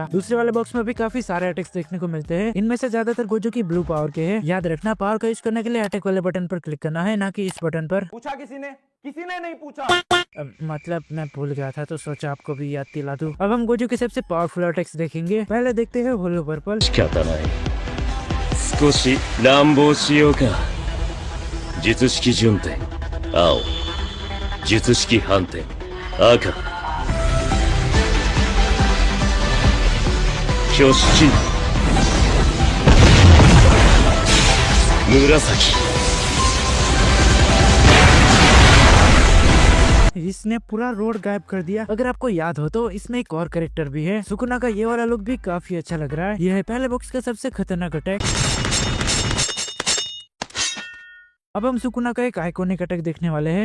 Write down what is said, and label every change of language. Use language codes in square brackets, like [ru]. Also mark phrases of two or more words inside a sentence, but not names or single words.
[hi] दूसरे वाले बॉक्स में भी काफी सारे अटैक्स देखने को मिलते हैं। इनमें से ज्यादातर गोजो की [en] blue power [hi] के हैं। याद रखना पावर का यूज करने के लिए अटैक वाले बटन पर क्लिक करना है, ना कि इस बटन पर। पूछा किसी ने नहीं पूछा। मतलब मैं भूल गया था तो सोचा आपको भी याद दिला दूं। अब हम गोजो के सबसे [en] powerful attacks [hi] देखेंगे। पहले देखते हैं होलो पर्पल। [ja] 仕方ない。少し乱暴しようか。術式順転青、術式反転赤、挙式紫。 [hi] इसने पूरा रोड गायब कर दिया। अगर आपको याद हो तो इसमें एक और कैरेक्टर भी है। सुकुना का ये वाला लुक भी काफी अच्छा लग रहा है। यह है पहले बॉक्स का सबसे खतरनाक अटैक। अब हम सुकुना का एक [en] iconic attack [hi] देखने वाले हैं।